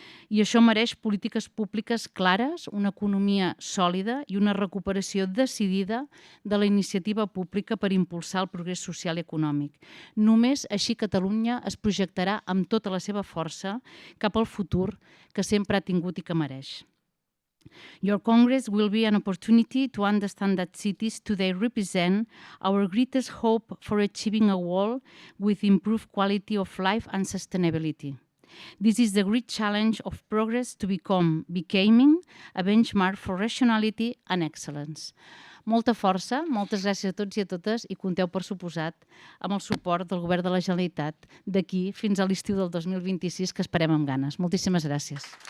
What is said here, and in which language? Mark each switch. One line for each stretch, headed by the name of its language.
Catalan: I això mereix polítiques públiques clares, una economia sòlida i una recuperació decidida de la iniciativa pública per impulsar el progrés social i econòmic. Només així Catalunya es projectarà amb tota la seva força cap al futur que sempre ha tingut i que mereix.
English: Your Congress will be an opportunity to understand that cities today represent our greatest hope for achieving a world with improved quality of life and sustainability. This is the great challenge of progress to becoming a benchmark for rationality and excellence.
Catalan: Molta força, moltes gràcies a tots i a totes i compteu, per suposat, amb el suport del Govern de la Generalitat d'aquí fins a l'estiu del 2026, que esperem amb ganes. Moltíssimes gràcies.